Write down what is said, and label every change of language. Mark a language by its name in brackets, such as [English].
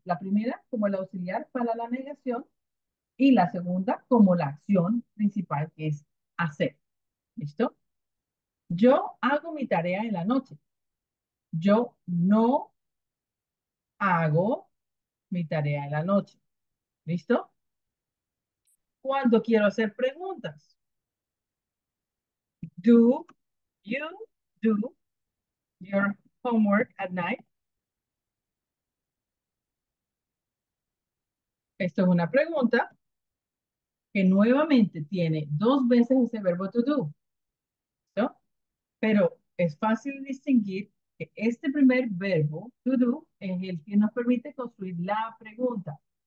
[Spanish] La primera como el auxiliar para la negación y la segunda como la acción principal que es hacer. ¿Listo? Yo hago mi tarea en la noche. Yo no hago mi tarea en la noche. ¿Listo? Cuando quiero hacer preguntas. [English] Do you do your homework at night? [Spanish] Esto es una pregunta que nuevamente tiene dos veces ese verbo to do. ¿No? Pero es fácil distinguir que este primer verbo, to do, es el que nos permite construir la pregunta.